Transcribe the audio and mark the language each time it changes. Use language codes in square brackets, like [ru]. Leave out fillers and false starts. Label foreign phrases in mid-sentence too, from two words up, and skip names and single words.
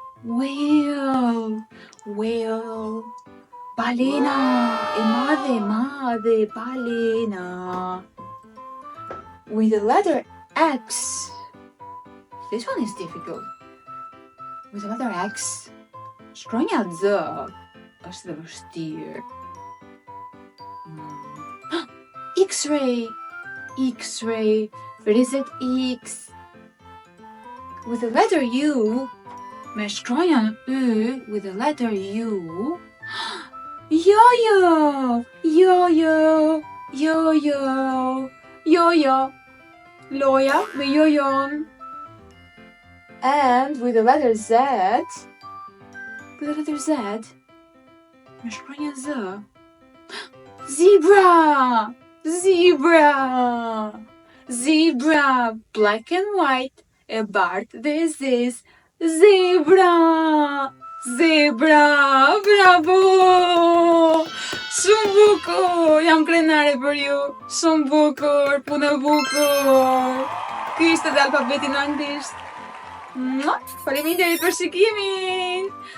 [sq] Balena. Balena. [en] With the letter X. This one is difficult. With the letter X. [sq] Shkronja Z është dhe vështirë. [en] X-ray. What is it? X. With the letter U. [sq] Me shkronja Y. [en] With the letter U. [sq] Yo-yo. Loja me yo-yon. [en] And with the letter Z. [sq] Me shkronja Z. [en] Zebra. Black and white. E bart this is zebra. [sq] Bravo. Shumë bukur. Jam krenare për ju. Shumë bukur. Punë e bukur. Ky ishte dhe alfabeti në anglisht. Faleminderit për shikimin.